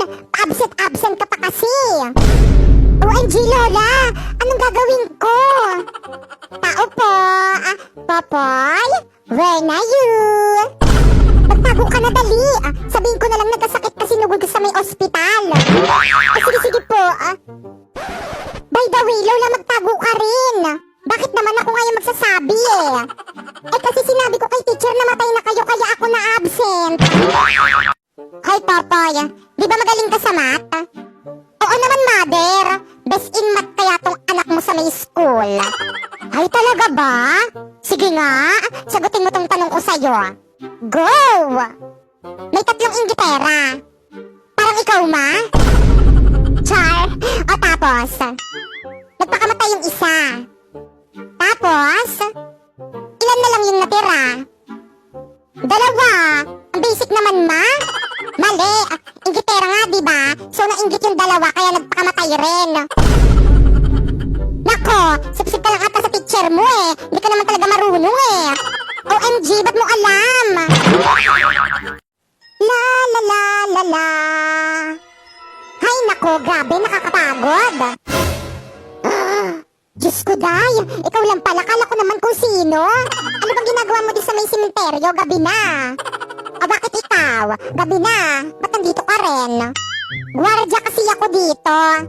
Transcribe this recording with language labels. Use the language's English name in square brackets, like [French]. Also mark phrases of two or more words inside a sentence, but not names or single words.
[Filipino] Absent ka pa kasi. OMG, Lola! Anong gagawin ko? Tao po? Popoy? Where na you? Magtago ka na, dali. Sabihin ko na lang nagkasakit kasi nugod ka sa may ospital. Sige po. [English] By the way, [Filipino] Lola, magtago ka rin. Bakit naman ako ngayon magsasabi kasi sinabi ko kay teacher na matay na kayo kaya ako na absent. Hoy, Popoy, di ba magaling ka sa math? Oo naman, mother. [English] Best in math [Filipino] kaya tong anak mo sa may school. Ay, talaga ba? Sige nga, sagutin mo tong tanong ko sa'yo. Go! May 3 inggitera. Parang ikaw, ma? Char. O tapos, nagpakamatay yung isa. Tapos, ilan na lang yung natira? 2. Ang basic naman, ma. Mali. Inggitera nga, diba? So, nainggit yung 2 kaya nagpakamatay rin. Nako, sipsip ka lang ata sa teacher mo Hindi ka naman talaga marunong OMG, ba't mo alam? La la la la la. Hay nako, grabe, nakakapagod. Diyos ko, Day, ikaw lang pala, kala ko naman kung sino. Ano bang ginagawa mo di sa may simenteryo? Gabi na. Bakit ikaw? Gabi na. Ba't nandito ka rin? Gwardiya kasi ako dito.